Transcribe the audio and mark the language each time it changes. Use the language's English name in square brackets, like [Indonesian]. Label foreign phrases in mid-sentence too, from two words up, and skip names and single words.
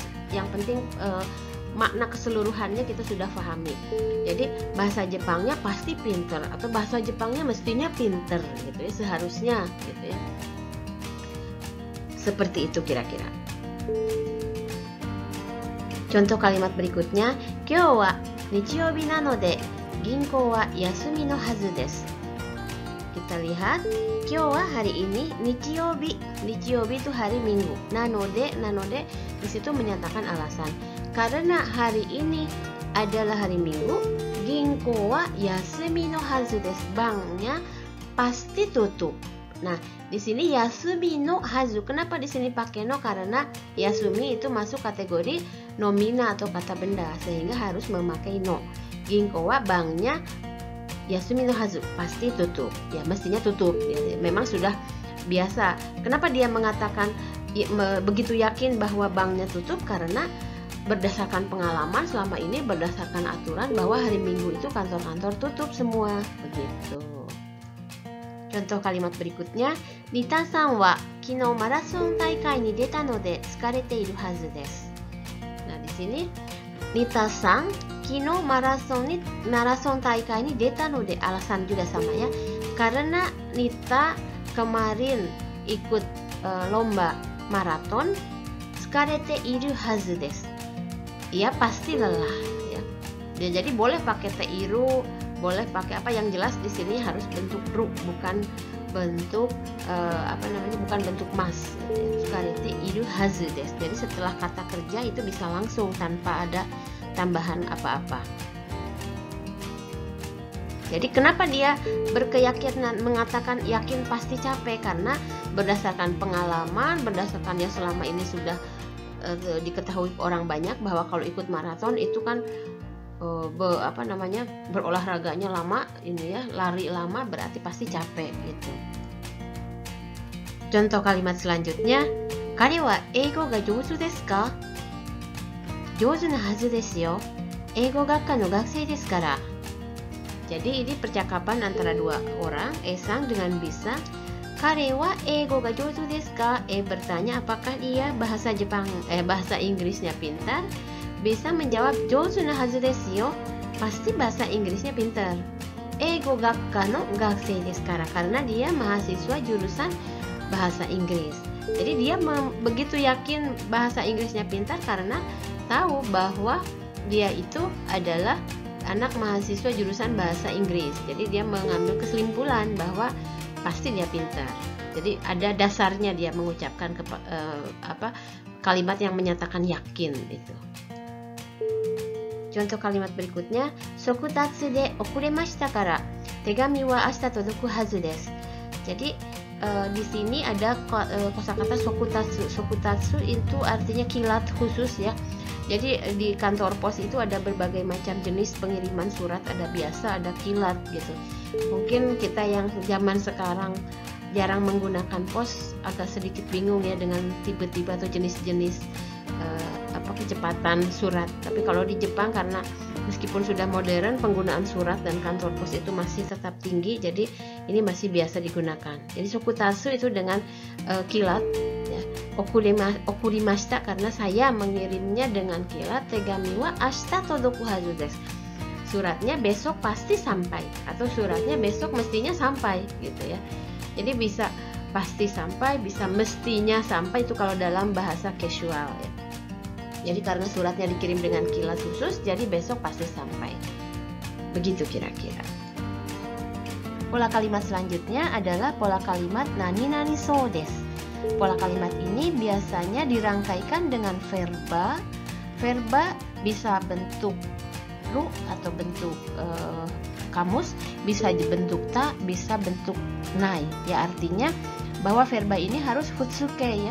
[Indonesian] Yang penting makna keseluruhannya kita sudah pahami. Jadi bahasa Jepangnya pasti pinter atau bahasa Jepangnya mestinya pinter gitu ya, seharusnya gitu ya. Seperti itu kira-kira. Contoh kalimat berikutnya, [Japanese] 今日は日曜日なので銀行は休みのはずです. [Indonesian] Kita lihat, [Japanese] 今日は [Indonesian] hari ini, nichiyoubi itu hari Minggu. Nanode di situ menyatakan alasan. Karena hari ini adalah hari Minggu, [Japanese] 銀行は休みのはずです. [Indonesian] Banknya pasti tutup. Nah, di sini [Japanese] 休みのはず. [Indonesian] Kenapa di sini pakai no? Karena yasumi itu masuk kategori nomina atau kata benda, sehingga harus memakai no. [Japanese] 銀行は banknya 休みのはず, [Indonesian] pasti tutup. Ya, mestinya tutup. Ya, memang sudah biasa. Kenapa dia mengatakan begitu yakin bahwa banknya tutup? Karena berdasarkan pengalaman selama ini, berdasarkan aturan bahwa hari Minggu itu kantor-kantor tutup semua. Begitu. Contoh kalimat berikutnya, [Japanese] ニタさんは昨日マラソン大会に出たので疲れているはずです. [Indonesian] Nah, di sini Nita-san [Japanese] 昨日マラソン大会に出たので, [Indonesian] alasan juga sama ya. Karena Nita kemarin ikut lomba maraton, [Japanese] 疲れているはずです. [Indonesian] Ia pasti lelah ya. Jadi boleh pakai teiru, boleh pakai apa, yang jelas di sini harus bentuk ru, bukan bentuk bukan bentuk mas. [Japanese] 疲れているはずです. [Indonesian] Jadi setelah kata kerja itu bisa langsung tanpa ada tambahan apa-apa. Jadi kenapa dia berkeyakinan mengatakan yakin pasti capek? Karena berdasarkan pengalaman, berdasarkan yang selama ini sudah diketahui orang banyak bahwa kalau ikut maraton itu kan berolahraganya lama, ini ya, lari lama, berarti pasti capek gitu. Contoh kalimat selanjutnya, [Japanese] 彼は英語が上手ですか? 上手なはずですよ。英語学科の学生ですから. [Indonesian] Jadi ini percakapan antara dua orang, Esang dengan Bisa. [Japanese] 彼は英語が上手ですか? [Indonesian] Bertanya apakah dia bahasa Inggrisnya pintar. Bisa menjawab [Japanese] 上手なはずですよ, [Indonesian] pasti bahasa Inggrisnya pintar. [Japanese] 英語学科の学生ですから, [Indonesian] karena dia mahasiswa jurusan bahasa Inggris. Jadi dia begitu yakin bahasa Inggrisnya pintar karena tahu bahwa dia itu adalah anak mahasiswa jurusan bahasa Inggris. Jadi dia mengambil kesimpulan bahwa pasti dia pintar. Jadi ada dasarnya dia mengucapkan kalimat yang menyatakan yakin itu. Contoh kalimat berikutnya, [Japanese] 速達で送りましたから手紙は明日届くはずです. [Indonesian] Jadi di sini ada kosakata sokutatsu. Sokutatsu itu artinya kilat khusus ya. Jadi di kantor pos itu ada berbagai macam jenis pengiriman surat, ada biasa, ada kilat gitu. Mungkin kita yang zaman sekarang jarang menggunakan pos agak sedikit bingung ya dengan tipe-tipe atau jenis-jenis kecepatan surat. Tapi kalau di Jepang, karena meskipun sudah modern, penggunaan surat dan kantor pos itu masih tetap tinggi, jadi ini masih biasa digunakan. Jadi sokutatsu itu dengan kilat ya. Okurimashita karena saya mengirimnya dengan kilat. [Japanese] 手紙は明日届くはずです. [Indonesian] suratnya besok pasti sampai atau suratnya besok mestinya sampai gitu ya. Jadi bisa pasti sampai, bisa mestinya sampai, itu kalau dalam bahasa casual ya. Jadi karena suratnya dikirim dengan kilat khusus, jadi besok pasti sampai. Begitu kira-kira. Pola kalimat selanjutnya adalah pola kalimat [Japanese] 何々そうです. [Indonesian] Pola kalimat ini biasanya dirangkaikan dengan verba. Verba bisa bentuk ru atau bentuk kamus, bisa dibentuk ta, bisa bentuk nai. Ya, artinya bahwa verba ini harus futsuke ya.